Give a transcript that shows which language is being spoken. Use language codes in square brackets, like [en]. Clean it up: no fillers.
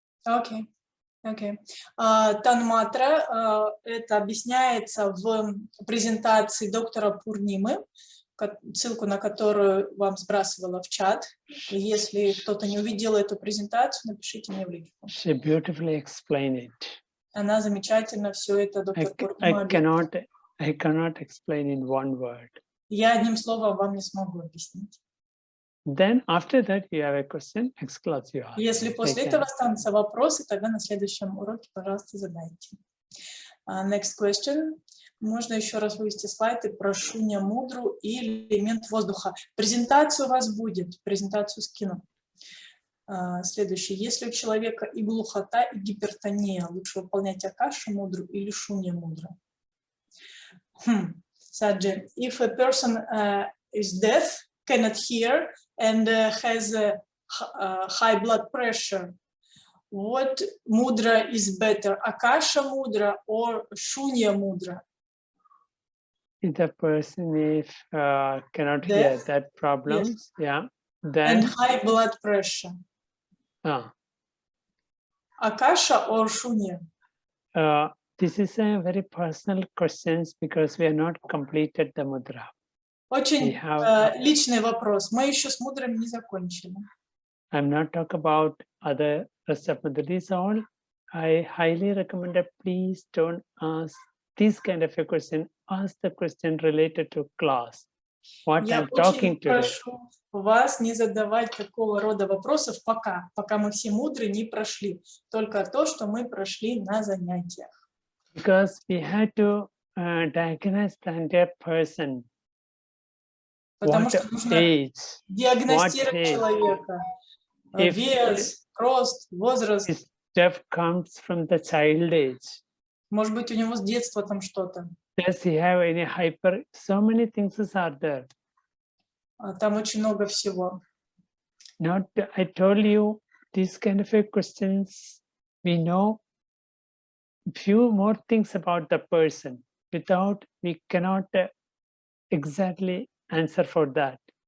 [en] Okay. Okay. [ru] Танматра это объясняется в презентации доктора Пурнимы, ссылку на которую вам сбрасывала в чат. Если кто-то не увидел эту презентацию, напишите мне в личку. [en] She beautifully explained it. [ru] Она замечательно все это доктор Пурнима. [en] I cannot explain in one word. [ru] Я одним словом вам не смогу объяснить. [en] Then after that you have a question, next class you ask. [ru] Если после этого останутся вопросы, тогда на следующем уроке, пожалуйста, задайте. [en] Next question. [ru] Можно еще раз вывести слайды про Шунья Мудру и элемент воздуха. Презентация у вас будет, презентацию скину. Следующий. Если у человека и глухота, и гипертония, лучше выполнять Акашу Мудру или Шунья Мудру? Саджи. [en] If a person is deaf, cannot hear, and has a high blood pressure, what mudra is better, Akasha Mudra or Shunьya Mudra? If the person cannot hear that problems, then and high blood pressure. Akasha or Shunьya? This is a very personal question because we are not completed the mudra. [ru] Очень личный вопрос. Мы еще с мудрами не закончили. [en] I'm not talking about other rest of mudras all. I highly recommend that please don't ask this kind of a question. Ask the question related to class. What I'm talking to. [ru] Я очень прошу вас не задавать такого рода вопросов пока мы все мудры не прошли. Только то, что мы прошли на занятиях. [en] Because we had to diagnose the entire person. [ru] Потому что нужно диагностировать человека. Вес, рост, возраст. [en] Stuff comes from the child age. [ru] Может быть, у него с детства там что-то. [en] Does he have any hyper? So many things are there. [ru] Там очень много всего. [en] Not, I told you, these kind of questions, we know few more things about the person. Without, we cannot exactly answer for that.